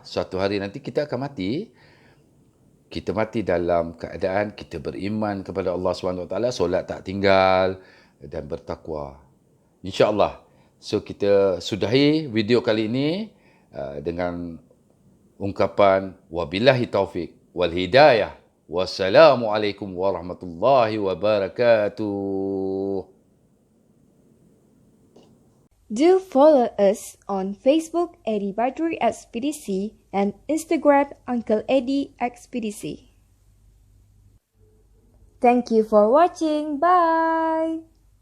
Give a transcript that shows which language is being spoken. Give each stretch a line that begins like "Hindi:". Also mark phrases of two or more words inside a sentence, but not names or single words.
Malay: Suatu hari nanti kita akan mati. Kita mati dalam keadaan kita beriman kepada Allah SWT, solat tak tinggal dan bertakwa. InsyaAllah. So kita sudahi video kali ini dengan ungkapan
Arabic: وبالله التوفيق والهداية. والسلام عليكم ورحمة الله وبركاته.
English: Do follow us on Facebook Eddie Badrui Expedisi and Instagram Uncle Eddie Expedisi. Thank you for watching. Bye.